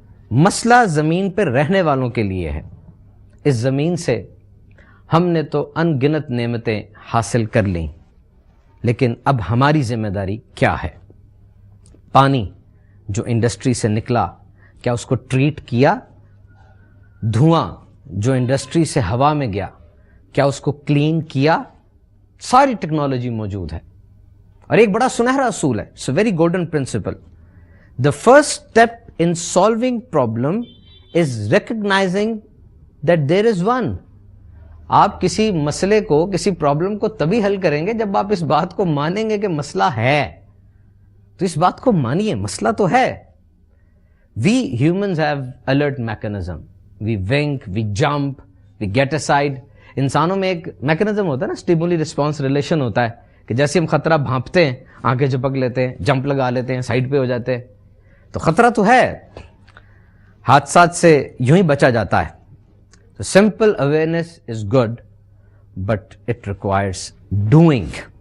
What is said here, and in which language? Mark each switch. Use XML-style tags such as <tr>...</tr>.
<ur>مسئلہ زمین پہ رہنے والوں کے لیے ہے. اس زمین سے ہم نے تو ان گنت نعمتیں حاصل کر لیں, لیکن اب ہماری ذمہ داری کیا ہے؟ پانی جو انڈسٹری سے نکلا, کیا اس کو ٹریٹ کیا؟ دھواں جو انڈسٹری سے ہوا میں گیا, کیا اس کو کلین کیا؟ ساری ٹیکنالوجی موجود ہے. اور ایک بڑا سنہرا اصول ہے,</ur> <en>It's a very golden principle.</en> <ur>The first step</ur> <en>in solving problem is recognizing that there is one.</en> <ur>آپ کسی مسئلے کو, کسی پرابلم کو تبھی حل کریں گے جب آپ اس بات کو مانیں گے کہ مسئلہ ہے. تو اس بات کو مانیے, مسئلہ تو ہے.</ur> <en>We humans have alert mechanism. We wink, we jump, we get aside.</en> <ur>انسانوں میں ایک میکنزم ہوتا ہے نا,</ur> <en>stimuli response relation</en> <ur>ہوتا ہے, کہ جیسے ہم خطرہ بھانپتے ہیں, آنکھیں جھپک لیتے ہیں, جمپ لگا لیتے ہیں, سائڈ پہ ہو جاتے ہیں. تو خطرہ تو ہے, حادثات سے یوں ہی بچا جاتا ہے.</ur> <en>تو simple awareness is good, but it requires doing.</en>